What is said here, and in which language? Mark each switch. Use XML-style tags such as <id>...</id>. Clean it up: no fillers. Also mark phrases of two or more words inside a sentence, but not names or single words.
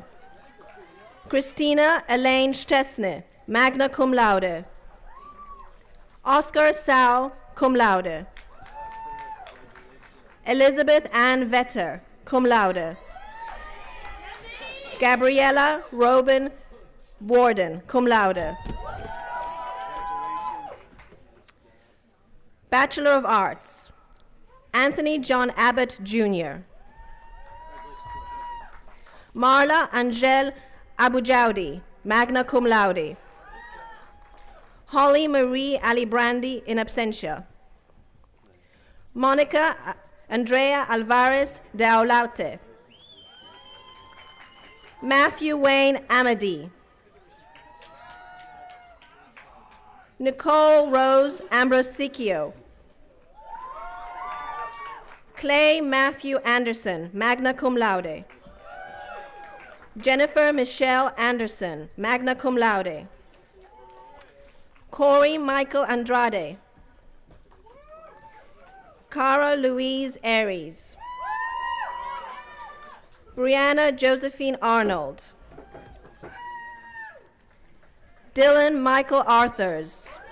<en>Christina Elaine Stesne,</en> <la>magna cum laude.</la> <en>Oscar Sal,</en> <la>cum laude.</la> <en>Elizabeth Ann Vetter,</en> <la>cum laude.</la> <en>Gabriella Robin Warden,</en> <la>cum laude.</la> <en>Bachelor of Arts, Anthony John Abbott, Jr. Marla Angel Abujaudi,</en> <la>magna cum laude.</la> <en>Holly Marie Alibrandi,</en> <la>in absentia.</la> <en>Monica Andrea Alvarez de Aulaute. Matthew Wayne Amadi. Nicole Rose Ambrosicchio. Clay Matthew Anderson,</en> <la>magna cum laude.</la> <en>Jennifer Michelle Anderson,</en> <la>magna cum laude.</la> <en>Corey Michael Andrade. Cara Louise Aries. Brianna Josephine Arnold. Dylan Michael Arthurs.</en>